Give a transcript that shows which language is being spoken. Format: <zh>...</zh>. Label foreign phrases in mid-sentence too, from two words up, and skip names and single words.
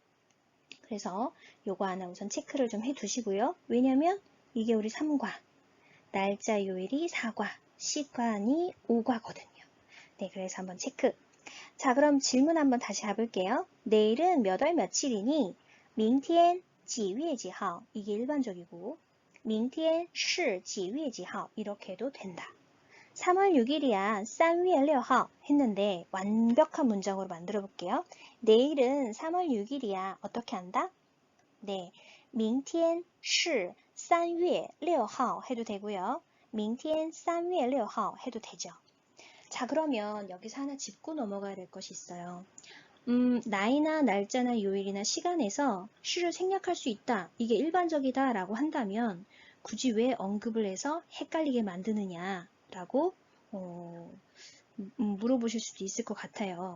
<ko>그래서 요거 하나 우선 체크를 좀 해두시고요. 왜냐면 이게 우리 3과, 날짜 요일이 4과, 시간이 5과거든요. 네, 그래서 한번 체크. 자, 그럼 질문 한번 다시 해볼게요. 내일은 몇 월 며칠이니?</ko> <zh>明天几月几号?</zh> <ko>이게 일반적이고</ko> <zh>明天是几月几号?</zh> <ko>이렇게 해도 된다. 3월 6일이야.</ko> <zh>3月6号</zh> <ko>했는데 완벽한 문장으로 만들어 볼게요. 내일은 3월 6일이야. 어떻게 한다? 네,</ko> <zh>明天是3月6号</zh> <ko>해도 되고요.</ko> <zh>明天3月6号</zh> <ko>해도 되죠. 자, 그러면 여기서 하나 짚고 넘어가야 될 것이 있어요. 나이나 날짜나 요일이나 시간에서 시를 생략할 수 있다. 이게 일반적이다 라고 한다면 굳이 왜 언급을 해서 헷갈리게 만드느냐라고 물어보실 수도 있을 것 같아요.</ko>